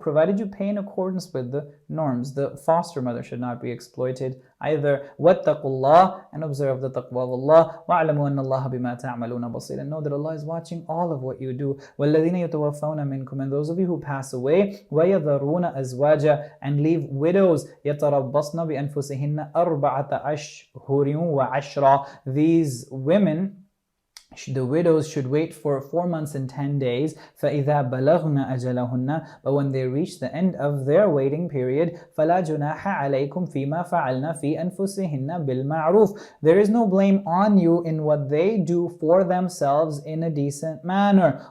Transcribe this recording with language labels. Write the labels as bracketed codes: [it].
[en] Provided you pay in accordance with the norms. The foster mother should not be exploited either. [ar] وَاتَّقُوا اللَّهَ. [en] And observe the taqwa of Allah. [ar] وَاعْلَمُوا أَنَّ اللَّهَ بِمَا تَعْمَلُونَ بَصِيرٌ. [en] And know that Allah is watching all of what you do. [ar] وَالَّذِينَ يَتَوَفَّوْنَ مِنْكُمْ. [en] And those of you who pass away, [ar] وَيَذَرُونَ أَزْوَاجًا. [en] And leave widows, [ar] يَتَرَبَّصْنَ بِأَنفُسِهِنَّ أَرْبَعَةَ أَشْهُرٍ وَعَشْرًا. [en] These women, the widows, should wait for 4 months and 10 days. [ar] فَإِذَا بَلَغْنَ أَجَلَهُنَّ. [en] But when they reach the end of their waiting period, [ar] فَلَا جُنَاحَ عَلَيْكُمْ فِي مَا فَعَلْنَ فِي أَنفُسِهِنَّ بِالْمَعْرُوفِ. [en] There is no blame on you in what they do for themselves in a decent manner.